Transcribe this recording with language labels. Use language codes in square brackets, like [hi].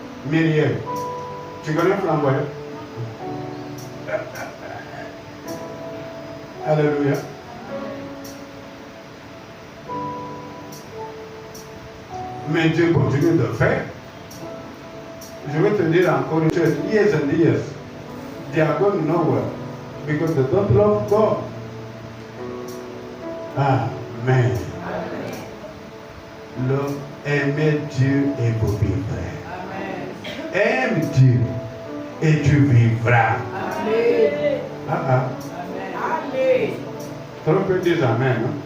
[fr] Myriel, tu connais le flamboyant? Alléluia. Mais Dieu continue de faire. Je vais te dire encore une chose. [en] Years and years, they are going nowhere because they don't love God. Amen. [fr] L'homme aimait Dieu et vous vivrez. Aime Dieu et tu vivras. Amen. Amen. Trop peu disent Amen.